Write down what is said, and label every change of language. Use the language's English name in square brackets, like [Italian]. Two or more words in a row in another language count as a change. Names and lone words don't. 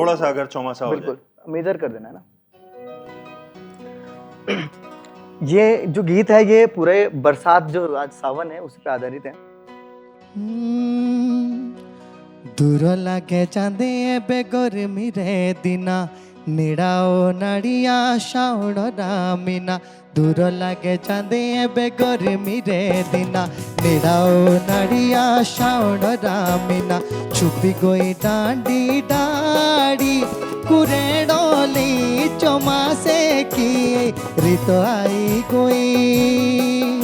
[Hindi] थोड़ा सा अगर चौमासा हो जाए। बिल्कुल मेजर कर देना ना। ये जो गीत है ये पूरे बरसात जो आज सावन है उस पर आधारित है। [Garhwali] दूर लागे चांदे एबे गर्मी रे दिना निड़ाओ नाड़िया शाउण रामिना। दूर लागे चांदे एबे गर्मी रे दिना निड़ाओ नाड़िया शाउण रामिना। छुपी गई डांडी डाड़ी कुरेडोली चौमासे की रीत आई गई।